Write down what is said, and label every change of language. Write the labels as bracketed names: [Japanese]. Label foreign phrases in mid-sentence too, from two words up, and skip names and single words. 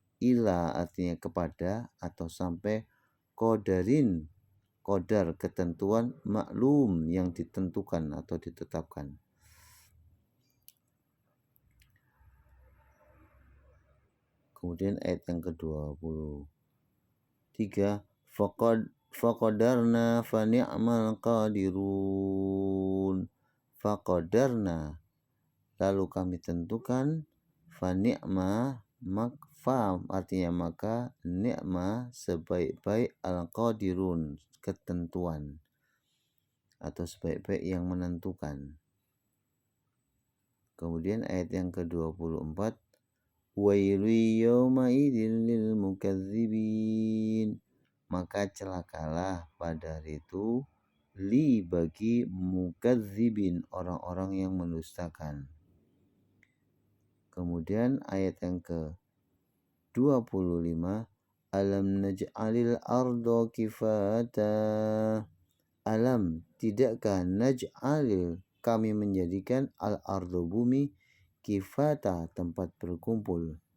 [Indonesian] Ila artinya kepada atau sampai, qadarin qadar ketentuan, maklum yang ditentukan atau ditetapkan. Kemudian ayat yang ke-23, [Arabic] فقدرنا فنعم القادرون. [Indonesian] Faqadarna, lalu kami tentukan, [Arabic] فنعم, [Indonesian] fa artinya maka, ni'ma sebaik-baik, al-qadirun ketentuan atau sebaik-baik yang menentukan. Kemudian ayat yang ke-24, [Arabic] ويل يومئذ للمكذبين, [Indonesian] maka celakalah pada hari itu bagi mukadzibin, orang-orang yang mendustakan. Kemudian ayat yang ke-25, [Arabic] ألم نجعل الأرض كفاتا, [Indonesian] alam tidakkah naj'alil kami menjadikan al-ardu bumi kifata tempat berkumpul.